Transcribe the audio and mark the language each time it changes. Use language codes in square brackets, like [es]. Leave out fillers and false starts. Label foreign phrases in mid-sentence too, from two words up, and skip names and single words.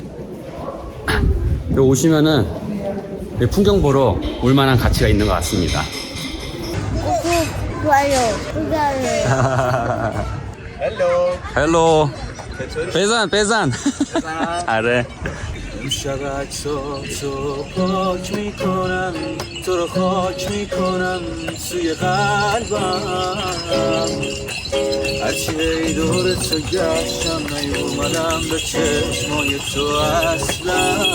[ko] 여기 오시면은 풍경 보러 올 만한 가치가 있는 것 같습니다. 좋아요. 구독을. 헬로. 배산. 아래. [fa] تو پاک میکنم تو رو خاک میکنم سوی قلبم هرچی ای دور تو گشتم نیومدم به چشمای تو اصلا